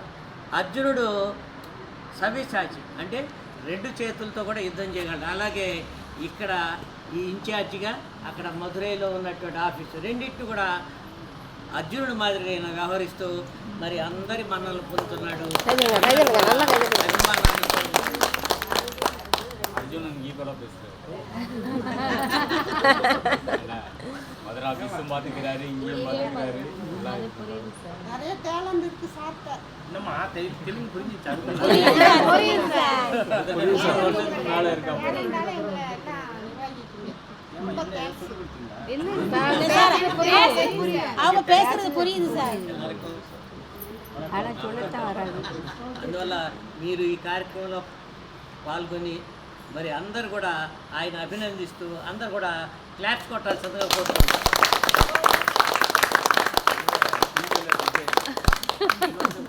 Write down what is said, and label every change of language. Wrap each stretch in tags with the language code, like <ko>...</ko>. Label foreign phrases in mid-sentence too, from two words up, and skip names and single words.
<te>అర్జునుడు సవ్యసాచి అంటే 2 చేతులతో కూడా యుద్ధం చేయగలడు. అలాగే ఇక్కడ ఈ ఇన్ఛార్జిగా అక్కడ మధురైలో ఉన్నటువంటి ఆఫీసు రెండింటిని కూడా అర్జునుడు మాదిరి వ్యవహరిస్తూ మరి అందరి మన్నలు పొందుతున్నాడు. అభిమానాన్ని</te> <ta>அவங்களும் நாங்கள் ஈக்குவலாக பேசுகிறோம். மதுரை ஆஃபீஸும் பார்த்துக்கிறாரு, இங்கேயும் பார்த்துக்கிறாரு. நிறைய டேலண்ட் இருக்கு சாப்பிட்ட என்னம்மா தெலுங்கு புரிஞ்சிச்சா? புரியுது சார். 4 வருஷத்துக்கு மேலே இருக்காங்க. அவங்க பேசுறது புரியுது సార్.</ta> <te>అందువల్ల మీరు ఈ కార్యక్రమంలో పాల్గొని మరి అందరూ కూడా ఆయన అభినందిస్తూ అందరూ కూడా క్లాప్స్ కొట్టాల్సిందిగా కోరుతున్నాం.</te>